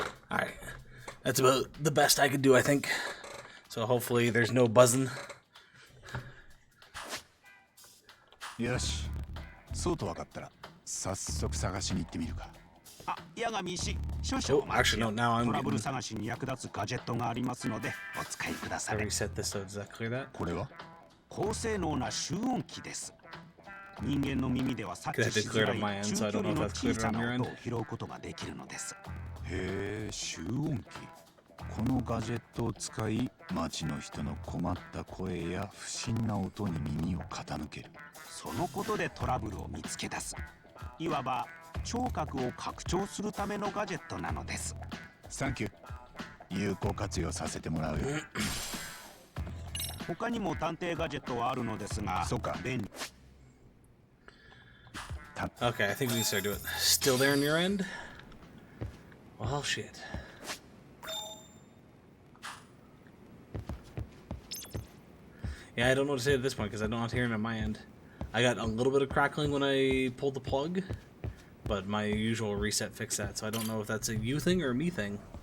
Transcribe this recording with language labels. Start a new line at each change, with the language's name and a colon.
English: Alright, that's about the best I could do, I think. So hopefully there's no buzzing.
Japanese: よし、そうと分かったら早速探しに行ってみるか。あ、八神医師、少々お待ちを。トラブル探しに役立つガジェットがありますのでお使いください。これは高性能な集音機です。人間の耳では察知しづらい中距離の小さな音を拾うことができるのです。へえ、集音機。このガジェットを使い、街の人の困った声や不審な音に耳を傾ける。そのことでトラブルを見つけ出す。いわば聴覚を拡張するためのガジェットなのです。サンキュー。有効活用させてもらうよ。他にも探偵ガジェットはあるのですが、そうか。便利。
English: Okay, I think we can start doing it. Still there on your end? Well, shit. Yeah, I don't know what to say at this point because I don't have to hear it on my end. I got a little bit of crackling when I pulled the plug, but my usual reset fixed that, so I don't know if that's a you thing or a me thing.